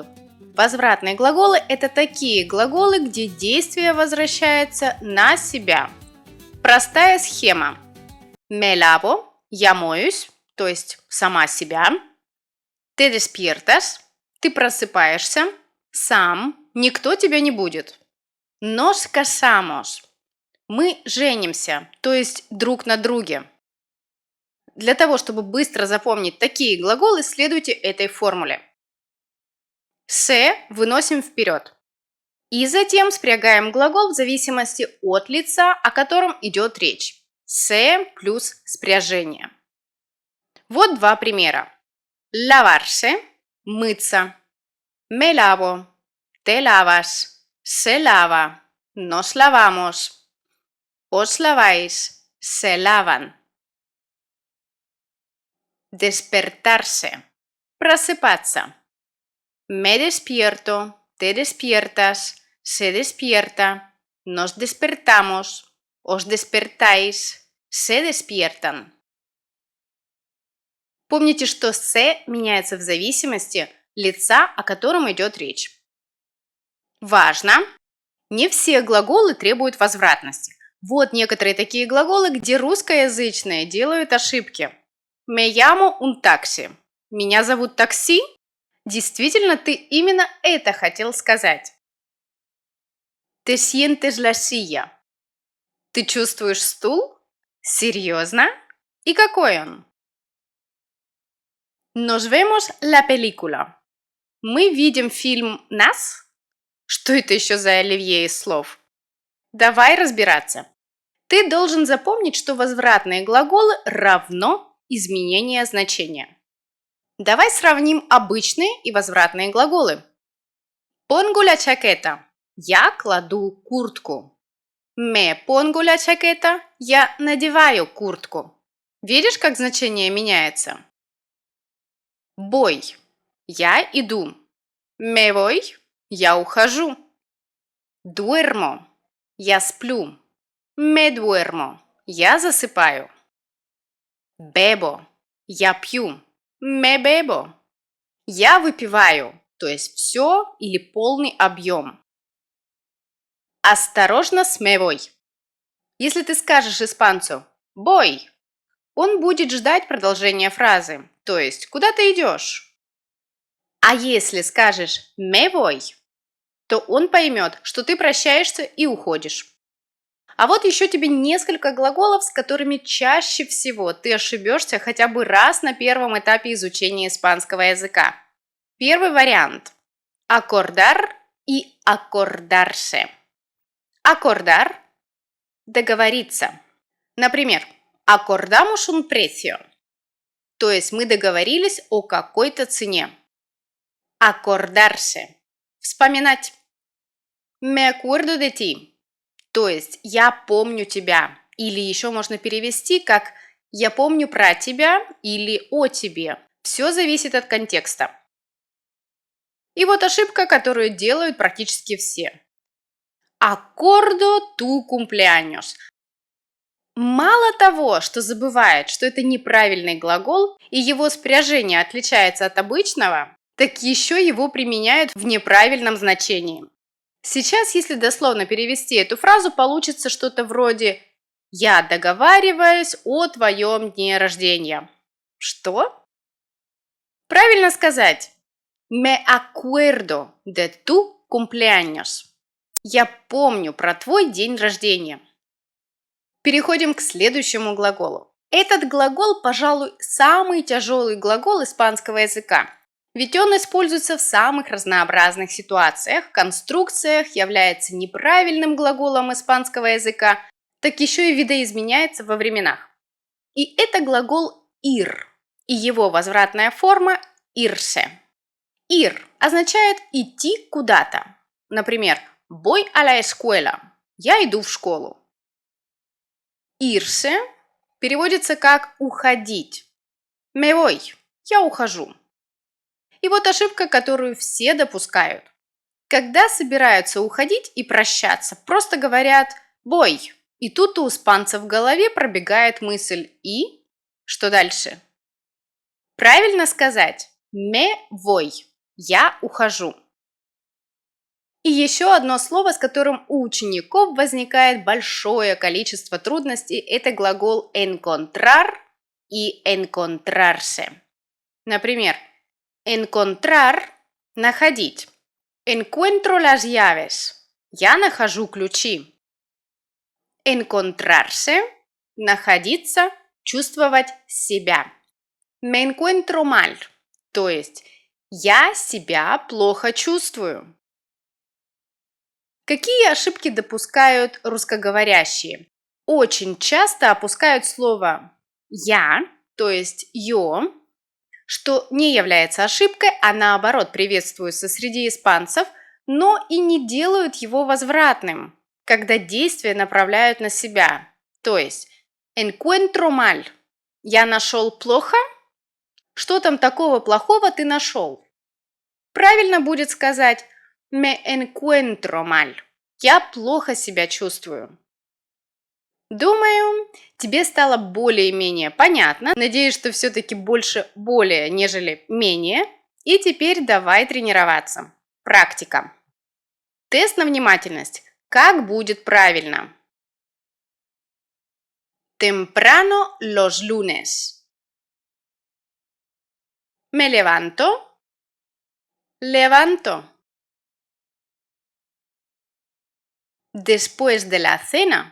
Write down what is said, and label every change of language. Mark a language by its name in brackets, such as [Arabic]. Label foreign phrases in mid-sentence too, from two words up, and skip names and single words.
[Russian] Возвратные глаголы – это такие глаголы, где действие возвращается на себя. Простая схема. [Spanish] Me lavo [Russian] – я моюсь, то есть сама себя. [Spanish] Te despiertas [Russian] – ты просыпаешься, сам, никто тебя не будет. [Spanish] Nos casamos – [Russian] мы женимся, то есть друг на друге. Для того, чтобы быстро запомнить такие глаголы, следуйте этой формуле. Se выносим вперед. И затем спрягаем глагол в зависимости от лица, о котором идет речь. Se плюс спряжение. Вот два примера. Lavarse – мыться. [Spanish] Me lavo, te lavas, se lava, nos lavamos, os laváis, se lavan. [Russian] Despertarse – просыпаться. [Spanish] Me despierto, te despiertas, se despierta, nos despertamos, os despertáis, se despiertan. [Russian] Помните, что «се» меняется в зависимости лица, о котором идет речь. Важно! Не все глаголы требуют возвратности. Вот некоторые такие глаголы, где русскоязычные делают ошибки. [Spanish] Me llamo un taxi. [Russian] Меня зовут такси? Действительно, ты именно это хотел сказать. [Spanish] Te sientes la silla. [Russian] Ты чувствуешь стул? Серьезно? И какой он? [Spanish] Nos vemos la película. [Russian] Мы видим фильм «Нас»? Что это еще за оливье из слов? Давай разбираться. Ты должен запомнить, что возвратные глаголы равно изменение значения. Давай сравним обычные и возвратные глаголы. [Spanish] Pongo la chaqueta. [Russian] Я кладу куртку. [Spanish] Me pongo la chaqueta. [Russian] Я надеваю куртку. Видишь, как значение меняется? Voy. Я иду. [Spanish] Me voy. [Russian] Я ухожу. Duermo. Я сплю. [Spanish] Me duermo. [Russian] Я засыпаю. Bebo. Я пью. [Spanish] Me bebo. [Russian] Я выпиваю, то есть все или полный объем. Осторожно с [Spanish] me voy. [Russian] Если ты скажешь испанцу voy, он будет ждать продолжения фразы, то есть куда ты идешь. А если скажешь [Spanish] me voy, [Russian] то он поймет, что ты прощаешься и уходишь. А вот еще тебе несколько глаголов, с которыми чаще всего ты ошибешься хотя бы раз на первом этапе изучения испанского языка. Первый вариант – acordar и acordarse. Acordar – договориться. Например, [Spanish] acordamos un precio, [Russian] то есть мы договорились о какой-то цене. Acordarse – вспоминать. [Spanish] Me acuerdo de ti. [Russian] То есть «я помню тебя» или еще можно перевести как «я помню про тебя» или «о тебе». Все зависит от контекста. И вот ошибка, которую делают практически все. [Spanish] Acuerdo tu cumpleaños. [Russian] Мало того, что забывают, что это неправильный глагол и его спряжение отличается от обычного, так еще его применяют в неправильном значении. Сейчас, если дословно перевести эту фразу, получится что-то вроде «Я договариваюсь о твоем дне рождения». Что? Правильно сказать [Spanish] «Me acuerdo de tu cumpleaños». [Russian] Я помню про твой день рождения. Переходим к следующему глаголу. Этот глагол, пожалуй, самый тяжелый глагол испанского языка. Ведь он используется в самых разнообразных ситуациях, конструкциях, является неправильным глаголом испанского языка, так еще и видоизменяется во временах. И это глагол ir, и его возвратная форма irse. Ir означает идти куда-то. Например, [Spanish] voy a la escuela. [Russian] Я иду в школу. Irse переводится как уходить. [Spanish] Me voy. [Russian] Я ухожу. И вот ошибка, которую все допускают. Когда собираются уходить и прощаться, просто говорят voy. И тут у испанцев в голове пробегает мысль «и?» Что дальше? Правильно сказать [Spanish] «me voy» – [Russian] «я ухожу». И еще одно слово, с которым у учеников возникает большое количество трудностей – это глагол encontrar и encontrarse. Например, encontrar – находить. [Spanish] Encuentro las llaves – [Russian] я нахожу ключи. Encontrarse – находиться, чувствовать себя. [Spanish] Me encuentro mal, [Russian] то есть я себя плохо чувствую. Какие ошибки допускают русскоговорящие? Очень часто опускают слово «я», то есть «yo», что не является ошибкой, а наоборот приветствуется среди испанцев, но и не делают его возвратным, когда действия направляют на себя. То есть [Spanish] encuentro mal – [Russian] я нашел плохо? Что там такого плохого ты нашел? Правильно будет сказать [Spanish] me encuentro mal – [Russian] я плохо себя чувствую. Думаю, тебе стало более-менее понятно. Надеюсь, что все-таки больше более, нежели менее. И теперь давай тренироваться. Практика. Тест на внимательность. Как будет правильно? [Spanish] Temprano los lunes. Me levanto. Levanto. Después de la cena.